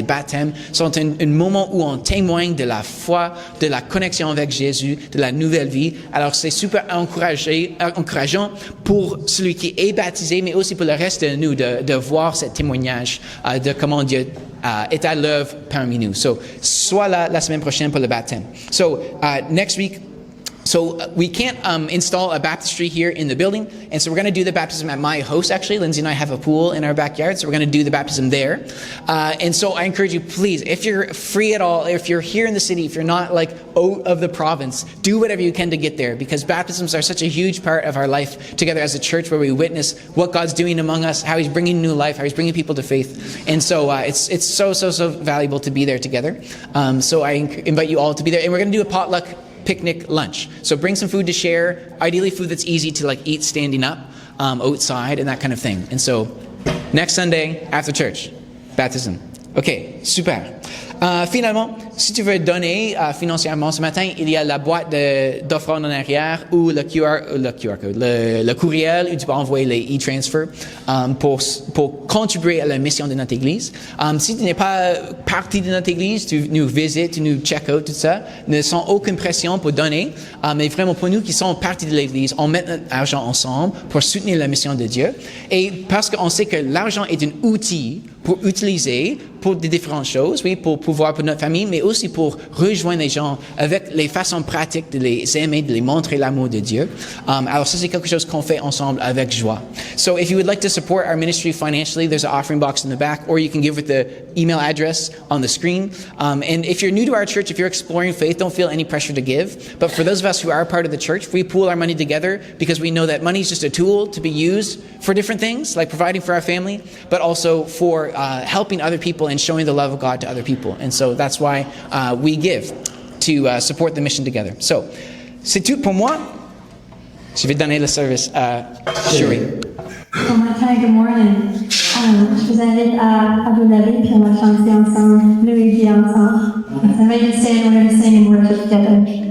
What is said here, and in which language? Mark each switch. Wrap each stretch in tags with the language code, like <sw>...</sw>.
<fr>Les baptêmes sont un moment où on témoigne de la foi, de la connexion avec Jésus, de la nouvelle vie. Alors c'est super encourageant pour celui qui est baptisé, mais aussi pour le reste de nous, de voir ce témoignage de comment Dieu est à l'œuvre parmi nous. So, sois là la semaine prochaine pour le baptême.</fr> <en>So, next week, we can't install a baptistry here in the building, and so we're going to do the baptism at my house, actually. Lindsay and I have a pool in our backyard, so we're going to do the baptism there. And so I encourage you, please, if you're free at all, if you're here in the city, if you're not like out of the province, do whatever you can to get there, because baptisms are such a huge part of our life together as a church, where we witness what God's doing among us, how He's bringing new life, how He's bringing people to faith. And so it's so valuable to be there together. So I invite you all to be there, and we're going to do a potluck picnic lunch. So bring some food to share, ideally food that's easy to like eat standing up outside and that kind of thing. And so next Sunday after church, baptism. OK, super.</en> <fr>Finalement, si tu veux donner financièrement ce matin, il y a la boîte d'offrandes en arrière ou le QR code, le courriel où tu peux envoyer les e-transfers pour contribuer à la mission de notre Église. Si tu n'es pas partie de notre Église, tu nous visites, tu nous check out, tout ça, ne sens aucune pression pour donner, mais vraiment pour nous qui sommes partie de l'Église, on met notre argent ensemble pour soutenir la mission de Dieu. Et parce qu'on sait que l'argent est un outil pour utiliser pour des différentes choses, oui, pour pouvoir pour notre famille, mais aussi pour rejoindre les gens avec les façons pratiques de les aimer, de les montrer l'amour de Dieu. Alors ça, c'est quelque chose qu'on fait ensemble avec joie.</fr> <en>So if you would like to support our ministry financially, there's an offering box in the back, or you can give with the email address on the screen. And if you're new to our church, if you're exploring faith, don't feel any pressure to give. But for those of us who are part of the church, we pool our money together because we know that money is just a tool to be used for different things, like providing for our family, but also for helping other people and showing the love of God to other people. And so that's why we give to support the mission together.</en> <fr>So, c'est tout pour moi. Je vais donner le service à Cherie.</fr> <en>Good morning.</en> <fr>Je vous invite à vous lever puis on va chanter ensemble, nous et Guy ensemble.</fr> <en>I invite you to stand and we're going to sing and worship together.</en>